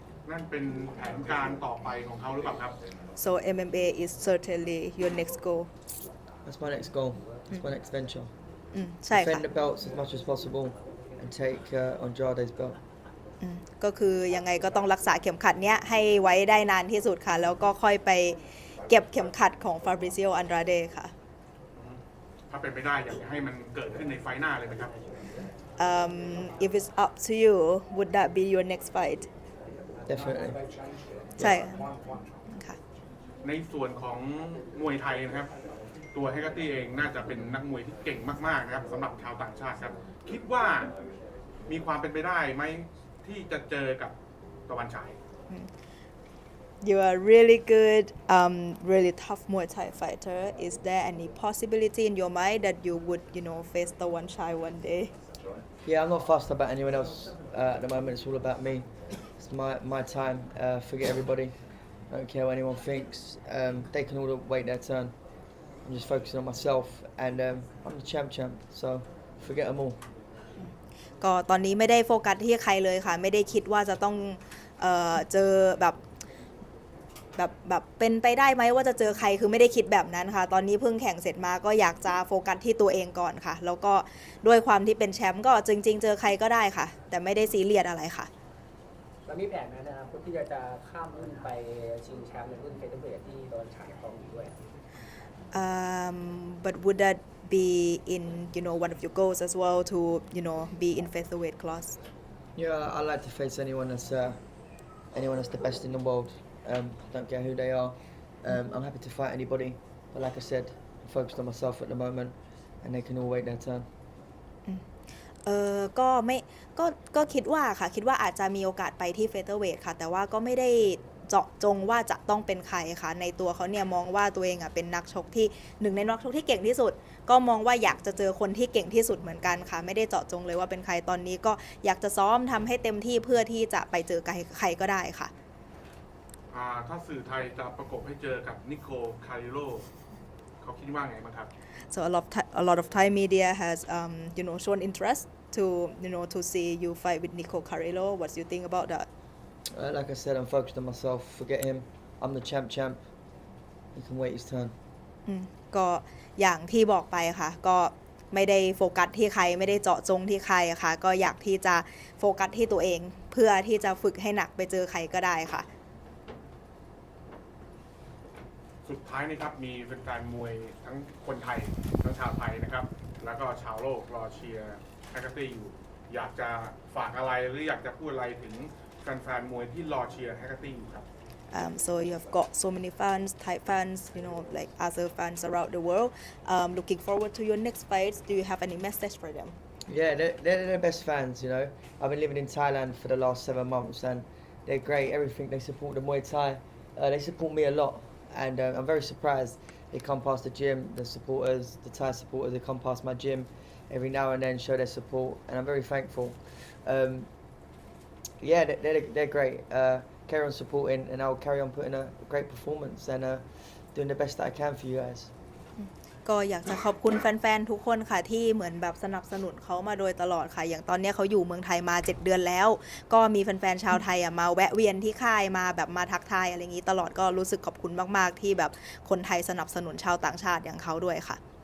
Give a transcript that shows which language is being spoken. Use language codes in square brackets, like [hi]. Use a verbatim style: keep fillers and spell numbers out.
[th] นั่นเป็นแผนการต่อไปของเขาหรือเปล่าครับ [en] So เอ็ม เอ็ม เอ is certainly your next goal That's my next goal That's my next venture [th] อืมใช่ค่ะ [en] Defend the belts as much as possible and take uh, Andrade's belt [th] ก็คือยังไงก็ต้องรักษาเข็มขัดเนี้ยให้ไว้ได้นานที่สุดค่ะแล้วก็ค่อยไปเก็บเข็มขัดของฟาบริซิโออันดราเดค่ะ ถ้าเป็นไปได้อยากให้มันเกิดขึ้นในไฟหน้าเลยนะครับ [en] um, If it's up to you would that be your next fight Definitely [th] ใช่ค่ะ ในส่วนของมวยไทยนะครับตัวแฮกเกอร์ตี้เองน่าจะเป็นนักมวยที่เก่งมากๆนะครับสำหรับชาวต่างชาติครับคิดว่ามีความเป็นไปได้ไหมที่จะเจอกับตะวันฉาย [en] You are really good um really tough Muay Thai fighter is there any possibility in your mind that you would you know face Tawan Chai one day Yeah I'm not fussed about anyone else uh, at the moment it's all about me it's my my time uh, forget everybody I don't care what anyone thinks um they can all wait their turn I'm just focusing on myself and um, I'm the champ champ so forget them all [th] ก็ตอนนี้ไม่ได้โฟกัสที่ใครเลยค่ะไม่ได้คิดว่าจะต้องเอ่อเจอแบบแบบแบบเป็นไปได้ไหมว่าจะเจอใครคือไม่ได้คิดแบบนั้นค่ะตอนนี้เพิ่งแข่งเสร็จมาก็อยากจะโฟกัสที่ตัวเองก่อนค่ะแล้วก็ด้วยความที่เป็นแชมป์ก็จริงๆเจอใครก็ได้ค่ะแต่ไม่ได้ซีเรียสอะไรค่ะ แล้วมีแผนนะครับที่จะจะข้ามรุ่นไปชิงแชมป์ในรุ่นเฟเธอร์เวทที่ตะวันฉายของอยู่ด้วย [en] um but would that be in you know one of your goals as well to you know be in featherweight class yeah I like to face anyone that's uh, anyone that's the best in the world um I don't care who they are um I'm happy to fight anybody but like I said I'm focused on myself at the moment and they can all wait their turn [th] เอ่อก็ไม่ก็ก็คิดว่าค่ะคิดว่าอาจจะมีโอกาสไปที่ featherweight ค่ะแต่ว่าก็ไม่ได้ เจาะจงว่าจะต้องเป็นใครค่ะในตัวเขาเนี่ยมองว่าตัวเองอ่ะเป็นนักชกที่หนึ่งในนักชกที่เก่งที่สุดก็มองว่าอยากจะเจอคนที่เก่งที่สุดเหมือนกันค่ะไม่ได้เจาะจงเลยว่าเป็นใครตอนนี้ก็อยากจะซ้อมทำให้เต็มที่เพื่อที่จะไปเจอใครก็ได้ค่ะ อ่าถ้าสื่อไทยจะประกบให้เจอกับนิโคคาริโลเขาคิดว่าไงบ้างครับ [en] So a lot of Thai, a lot of Thai media has um you know shown interest to you know to see you fight with Nico Carrillo. What do you think about that? Uh, like I said, I'm focused on myself. Forget him. I'm the champ champ. He can wait his turn. [th] อืมก็อย่างที่บอกไปค่ะก็ไม่ได้โฟกัสที่ใครไม่ได้เจาะจงที่ใครค่ะก็อยากที่จะโฟกัสที่ตัวเองเพื่อที่จะฝึกให้หนักไปเจอใครก็ได้ค่ะ สุดท้ายนี่ครับมีเป็นการมวยทั้งคนไทยทั้งชาวไทยนะครับแล้วก็ชาวโลกรอเชียร์แฮกเกอร์ตี้อยู่อยากจะฝากอะไรหรืออยากจะพูดอะไรถึงแฟนๆมวยที่รอเชียร์แฮกเกอร์ตี้อยู่ครับ [en] um so you have got so many fans Thai fans you know like other fans around the world um looking forward to your next fights do you have any message for them yeah they they're the best fans you know I've been living in Thailand for the last seven months and they're great everything they support the Muay Thai uh, they support me a lot and uh, I'm very surprised they come past the gym the supporters the Thai supporters they come past my gym every now and then show their support and I'm very thankful um yeah they they're, they're great uh carry on supporting and I'll carry on putting a great performance and uh doing the best that I can for you guys [th] ก็อยากจะขอบคุณแฟนๆทุกคนค่ะที่เหมือนแบบสนับสนุนเขามาโดยตลอดค่ะอย่างตอนนี้เขาอยู่เมืองไทยมาเจ็ดเดือนแล้วก็มีแฟนๆชาวไทยอ่ะมาแวะเวียนที่ค่ายมาแบบมาทักทายอะไรอย่างนี้ตลอดก็รู้สึกขอบคุณมากๆที่แบบคนไทยสนับสนุนชาวต่างชาติอย่างเขาด้วยค่ะ